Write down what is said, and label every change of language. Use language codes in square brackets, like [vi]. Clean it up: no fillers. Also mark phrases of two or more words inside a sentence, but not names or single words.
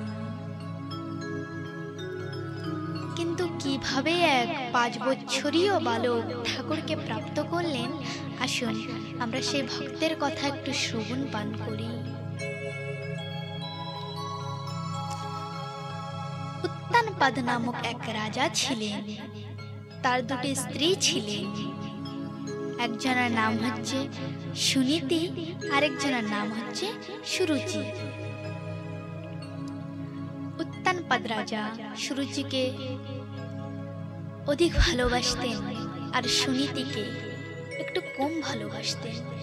[bn] কিন্তু কিভাবে এক 5 বছরীয় বালক ঠাকুরকে প্রাপ্ত করলেন, আসুন আমরা সেই ভক্তের কথা একটু শ্রবণ পান করি। উত্তানপাদ নামক এক রাজা ছিলেন, তার দুটি স্ত্রী ছিলেন। একজনের নাম হচ্ছে সুনীতি আর একজনের নাম হচ্ছে সুরুচি। উত্তানপাদ রাজা সুরুচিকে অধিক ভালোবাসতেন আর সুনীতিকে একটু কম ভালোবাসতেন।